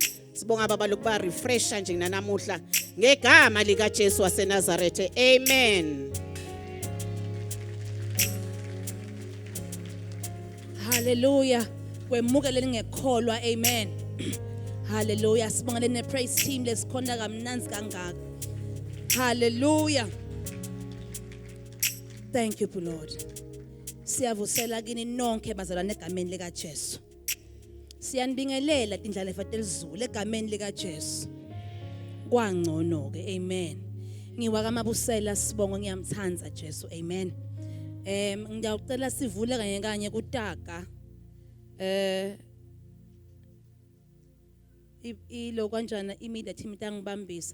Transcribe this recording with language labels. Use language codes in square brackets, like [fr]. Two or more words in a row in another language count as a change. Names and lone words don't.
[ss] Sibonga baba lokuba refresha nje nanamuhla ngegama lika Jesu waseNazarethe. Amen. Hallelujah. Kwemukele ngekholwa. Amen. Hallelujah. Sibonga le [en] praise team [ss] lesikhonda kamnanzi kangaka. [en] Hallelujah. Thank you Lord. [ss] Siyavusela kini nonke bazalwane egameni lika Jesu. Siyanibingelela tindlela efathelizulu egameni lika Jesu. Kwangcono ke. Amen. Ngiwaka Mabusela sibonga ngiyamthanza Jesu. Amen. Ngiyacela sivule kanye kutaka ilo kanjana imedia team tangibambisa.